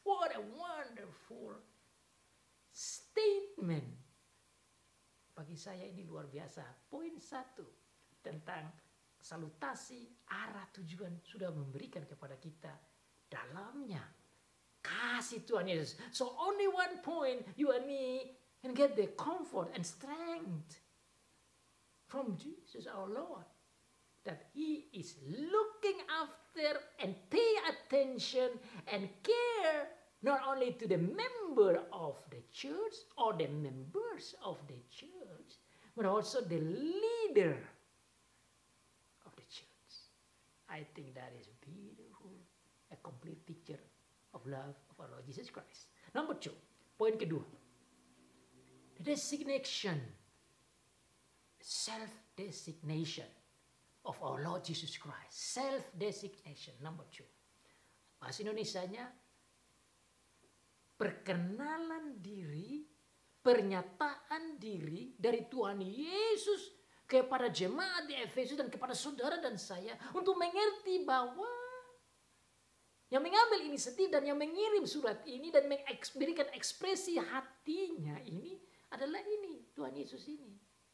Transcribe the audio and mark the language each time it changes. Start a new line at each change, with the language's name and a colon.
English: What a wonderful statement!
Indonesian: Bagi saya ini luar biasa. Poin 1 tentang salutasi, arah tujuan sudah memberikan kepada kita dalamnya kasih Tuhan Yesus.
English: So only one point, you and me can get the comfort and strength from Jesus our Lord, that He is looking after and pay attention and care not only to the member of the church or the members of the church, but also the leader of the church. I think that is beautiful, a complete picture of love of our Lord Jesus Christ. Number 2,
Indonesian: poin kedua,
English: the designation, self-designation of our Lord Jesus Christ. Self-designation, number 2.
Indonesian: Bahasa Indonesianya, perkenalan diri, pernyataan diri dari Tuhan Yesus kepada jemaat di Efesus dan kepada saudara dan saya untuk mengerti bahwa yang mengambil inisiatif dan yang mengirim surat ini dan memberikan ekspresi hatinya ini adalah ini, Tuhan Yesus ini.